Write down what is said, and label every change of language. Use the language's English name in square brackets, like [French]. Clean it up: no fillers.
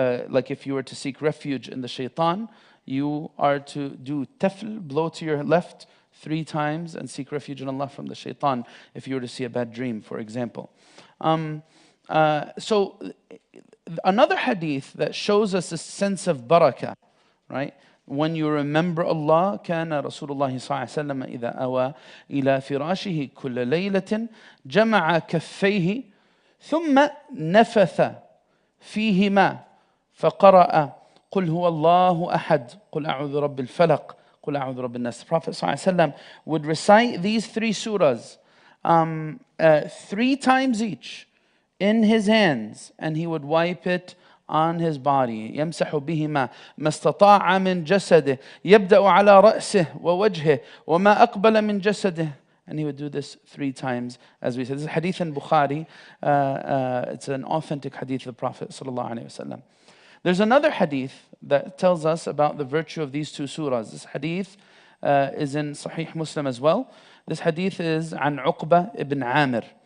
[English] Like if you were to seek refuge in the shaitan, you are to do tafl, blow to your left 3 times and seek refuge in Allah from the shaitan if you were to see a bad dream, for example. So another hadith that shows us a sense of barakah, right? When you remember Allah, [Arabic] كان رسول الله صلى الله عليه وسلم إذا أوى إلى فراشه كل ليلة جمع كفيه ثم نفث فيهما فقرأ قل هو الله أحد قل أعوذ برب الفلق قل أعوذ برب الناس. [English] The Prophet ﷺ would recite these 3 surahs 3 times each in his hands, and he would wipe it on his body. [Arabic] يمسح بهما ما استطاع من جسده يبدأ على رأسه ووجهه وما أقبل من جسده. [English] And he would do this 3 times, as we said. This is hadith in Bukhari. It's an authentic hadith of the Prophet ﷺ. There's another hadith that tells us about the virtue of these 2 surahs. This hadith is in Sahih Muslim as well. This hadith is عن Uqba ibn Amir.